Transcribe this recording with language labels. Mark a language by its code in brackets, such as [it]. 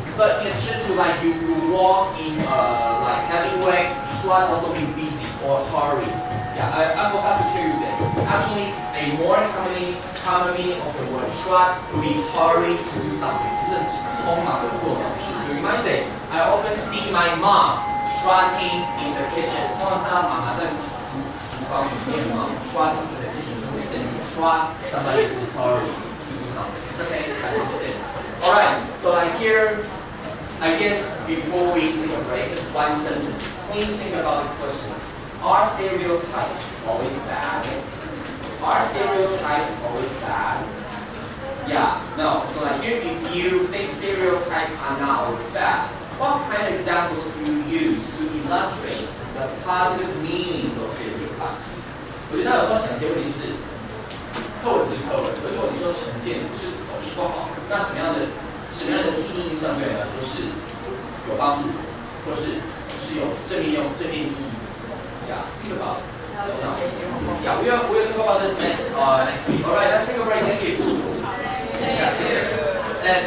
[en] But in addition to like you walk in like heavy way, trot also means busy or hurry. Yeah, I forgot to tell you this. Actually, a more common meaning of the word trot would be hurry to do something. [zh] 匆忙的做好事。 [en] So you might say, I often see my mom trotting in the kitchen. [zh] 通常看到妈妈在厨房里面嘛 [en] trotting in the kitchen. So we say you trot somebody who hurries to do something. It's okay, that is it. Alright, so like here, I guess before we take a break, just one sentence. Please think about the question. Are stereotypes always bad? Are stereotypes always bad? Yeah, no. So like if you think stereotypes are not always bad, what kind of examples do you use to illustrate the positive meanings of stereotypes? [zh] 我觉得有时候想一些问题就是课文是课文，如果你说成见是总是不好，那什么样的记忆印象对你来说是有帮助，或是有正面意义？ [en] Yeah, think about it. Yeah, we'll talk about this next week. All right, let's take a break. Thank you. Yeah. And